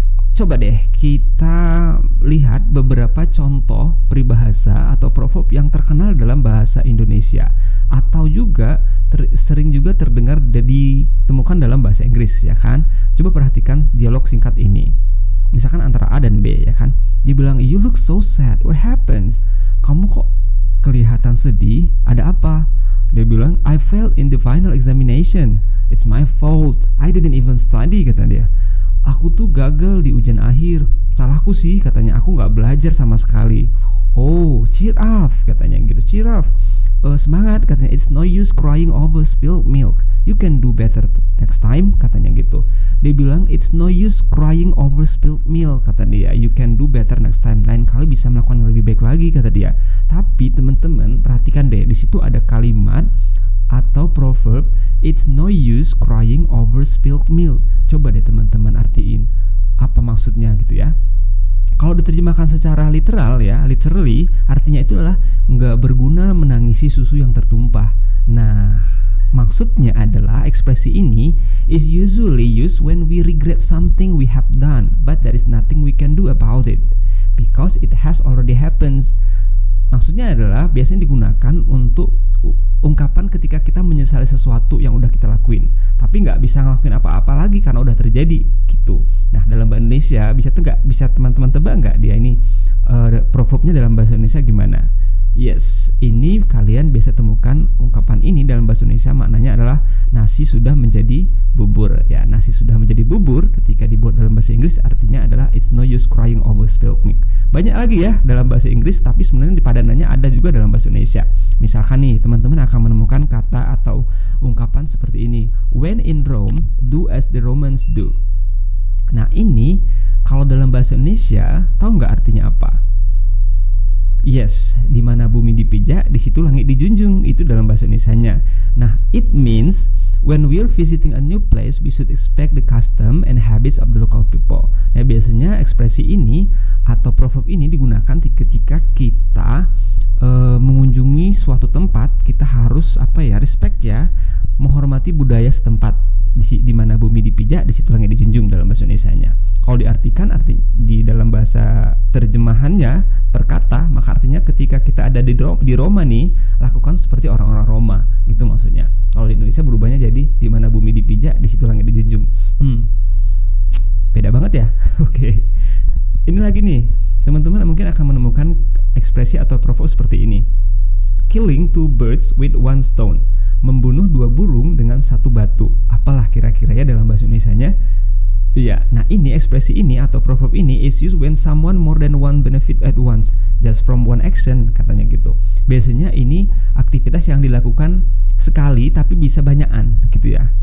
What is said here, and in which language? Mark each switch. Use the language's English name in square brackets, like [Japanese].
[Indonesian] Coba deh kita lihat beberapa contoh peribahasa atau proverb yang terkenal dalam bahasa Indonesia atau juga sering juga terdengar ditemukan dalam bahasa Inggris ya kan. Coba perhatikan dialog singkat ini. Misalkan antara A dan B ya kan. Dia bilang, [English] "You look so sad. What happens?" [Indonesian] Kamu kok kelihatan sedih? Ada apa? Dia bilang, [English] "I failed in the final examination. It's my fault. I didn't even study," [Indonesian] kata dia. "Aku tuh gagal di ujian akhir. Salahku sih," katanya, "aku gak belajar sama sekali." [English] "Oh, cheer up," [Indonesian] katanya gitu, [English] "cheer up. [Indonesian] Semangat," katanya, [English] "It's no use crying over spilled milk. You can do better next time," [Indonesian] katanya gitu. Dia bilang, [English] "It's no use crying over spilled milk," [Indonesian] kata dia, [English] "You can do better next time." [Indonesian] Lain kali bisa melakukan yang lebih baik lagi, kata dia. Tapi teman-teman perhatikan deh, di situ ada kalimat atau proverb, [English] "It's no use crying over spilled milk." [Indonesian] Coba deh teman-teman artiin apa maksudnya gitu ya. Kalau diterjemahkan secara literal ya, literally artinya itu adalah nggak berguna menangisi susu yang tertumpah. Nah, maksudnya adalah ekspresi ini [English] is usually used when we regret something we have done, but there is nothing we can do about it because it has already happened. [Indonesian] Maksudnya adalah biasanya digunakan untuk ungkapan ketika kita menyesali sesuatu yang udah kita lakuin, tapi nggak bisa ngelakuin apa-apa lagi karena udah terjadi gitu. Nah, dalam bahasa Indonesia bisa teman-teman tebak nggak dia ini proverbnya dalam bahasa Indonesia gimana? Yes, ini kalian biasa temukan ungkapan ini dalam bahasa Indonesia, maknanya adalah nasi sudah menjadi bubur. Ya, nasi sudah menjadi bubur ketika dibuat dalam bahasa Inggris artinya adalah [English] it's no use crying over spilled milk. [Indonesian] Banyak lagi ya dalam bahasa Inggris, tapi sebenarnya di padanannya ada juga dalam bahasa Indonesia. Misalkan nih, teman-teman akan menemukan kata atau ungkapan seperti ini. [English] When in Rome, do as the Romans do. [Indonesian] Nah, ini kalau dalam bahasa Indonesia, tahu nggak artinya apa? Yes, di mana bumi dipijak, di situ langit dijunjung. Itu dalam bahasa Indonesianya. [English] Nah, it means when we're visiting a new place, we should expect the custom and habits of the local people. [Indonesian] Nah, biasanya ekspresi ini atau proverb ini digunakan ketika kita mengunjungi suatu tempat. Kita harus respect ya, menghormati budaya setempat. Di mana bumi dipijak, di situ langit dijunjung dalam bahasa Indonesianya. Kalau diartikan di dalam bahasa terjemahannya per kata, maka artinya ketika kita ada di Roma nih, lakukan seperti orang-orang Roma, gitu maksudnya. Kalau di Indonesia berubahnya jadi di mana bumi dipijak, di situ langit dijunjung. Beda banget ya. Oke. Ini lagi nih, teman-teman mungkin akan menemukan ekspresi atau proverb seperti ini. [English] Killing two birds with one stone. [Indonesian] Membunuh dua burung dengan satu batu. Apalah kira-kira ya dalam bahasa Indonesianya? Iya, nah ini ekspresi ini atau proverb ini [English] is used when someone more than one benefit at once, just from one action, [Indonesian] katanya gitu. Biasanya ini aktivitas yang dilakukan sekali tapi bisa banyakan gitu ya.